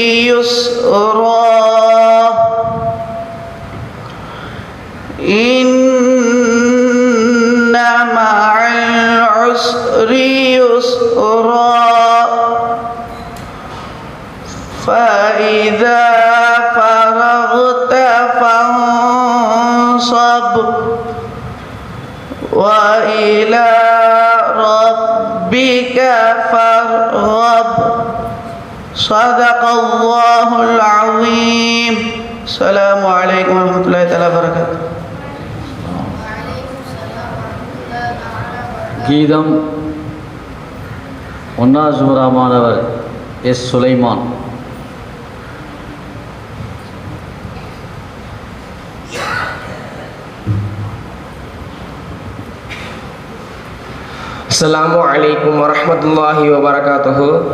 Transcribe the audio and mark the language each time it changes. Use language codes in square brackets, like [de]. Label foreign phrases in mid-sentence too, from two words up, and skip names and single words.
[ar] يسرا إن مع العسر يسرا فإذا فرغت فانصب وإلى ربك فارغب. صدق الله العظيم. السلام عليكم ورحمة الله تعالى وبركاته. [ta] கீதம் ஒன்னாசூரா மாணவர் எஸ் சுலைமான். [ar] السلام عليكم ورحمة الله وبركاته.